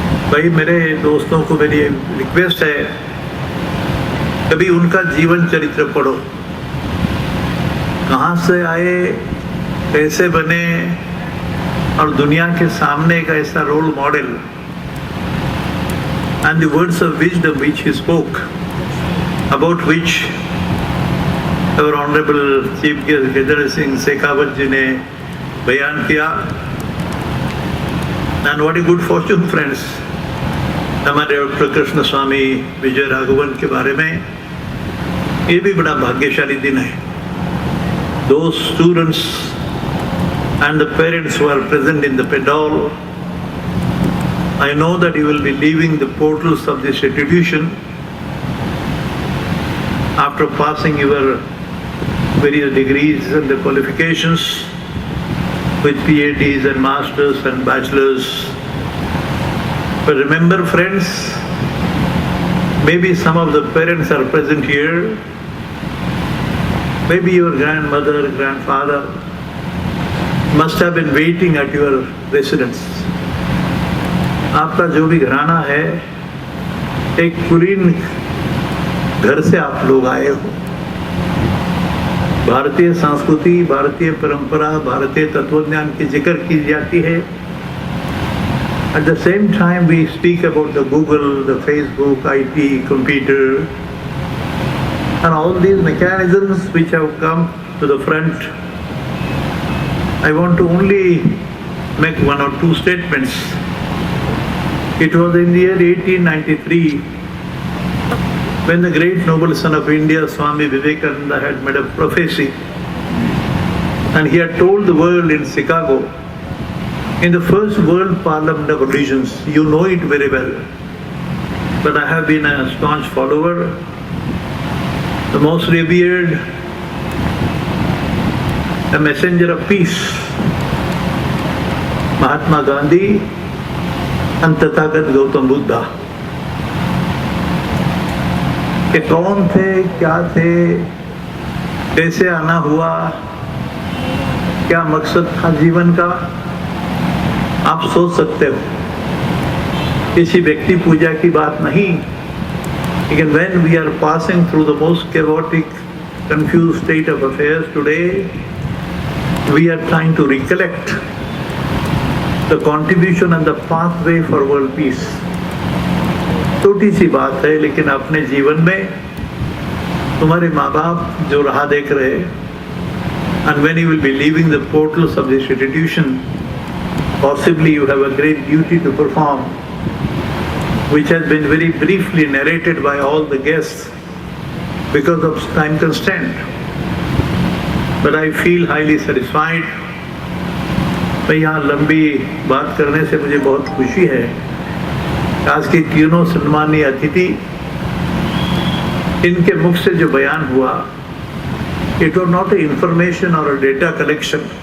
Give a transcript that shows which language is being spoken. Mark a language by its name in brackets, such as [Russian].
[Hindi] भाई मेरे दोस्तों को मेरी रिक्वेस्ट है, कभी उनका जीवन चरित्र पढ़ो, कहाँ से आए, कैसे बने, और दुनिया के सामने एक ऐसा role model, [English] and the words of wisdom which he spoke, about which our honorable chief guest Gajendra Singh Shekhawat ji [Hindi] ने बयान किया। [English] And what a good fortune, friends, [Hindi] हमारे डॉक्टर कृष्ण स्वामी विजय राघवन के बारे में, ये भी बड़ा भाग्यशाली दिन है। [English] Those students and the parents who are present in the Pendal, I know that you will be leaving the portals of this institution after passing your various degrees and the qualifications with PhDs and masters and bachelors. But remember, friends, maybe some of the parents are present here, maybe your grandmother, grandfather must have been waiting at your residence. [Hindi] आपका जो भी घराना है, एक कुलीन घर से आप लोग आए हो, भारतीय संस्कृति, भारतीय परंपरा, भारतीय तत्वज्ञान की जिक्र की जाती है. [English] At the same time we speak about the Google, the Facebook, IT, computer and all these mechanisms which have come to the front. I want to only make one or two statements. It was in the year 1893 when the great noble son of India, Swami Vivekananda, had made a prophecy, and he had told the world in Chicago, in the first World Parliament of Religions, you know it very well, but I have been a staunch follower, the most revered, a messenger of peace, Mahatma Gandhi and Tathagat Gautam Buddha. [Hindi] कि कौन थे, क्या थे, कैसे आना हुआ, क्या मकसद था जीवन का, आप सोच सकते हो. किसी व्यक्ति पूजा की बात नहीं, लेकिन [English] when we are passing through the most chaotic, confused state of affairs today, we are trying to recollect the contribution and the pathway for world peace. [Hindi] छोटी सी बात है, लेकिन अपने जीवन में तुम्हारे माँ बाप जो राह देख रहे, [English] and when you will be leaving the portals of this institution, possibly you have a great duty to perform, which has been very briefly narrated by all the guests because of time constraint. But I feel highly satisfied. [Hindi] मैं यहाँ लंबी बात करने से मुझे बहुत खुशी है. आज के तीनों सम्मानीय अतिथि, इनके मुख से जो बयान हुआ, [English] it was not an information or a data collection.